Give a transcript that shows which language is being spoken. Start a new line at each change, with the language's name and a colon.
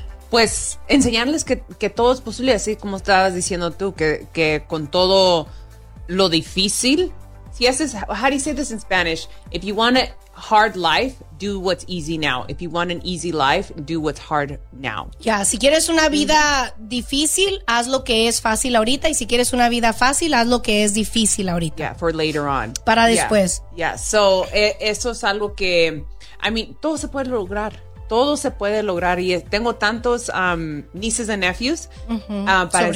Spanish: Pues enseñarles que todo es posible, así como estabas diciendo tú, que con todo lo difícil, si haces,
English: how do you say this in Spanish? If you want a hard life, do what's easy now. If you want an easy life, do what's hard now.
Spanish: Ya, si quieres una vida difícil, haz lo que es fácil ahorita. Y si quieres una vida fácil, haz lo que es difícil ahorita.
English: Yeah, for later on.
Spanish: Para después.
English: Yeah, so
Spanish: eso es algo que,
English: I mean,
Spanish: todo se puede lograr. Todo se puede lograr y tengo tantos
English: nieces and nephews
Spanish: para sobrinos.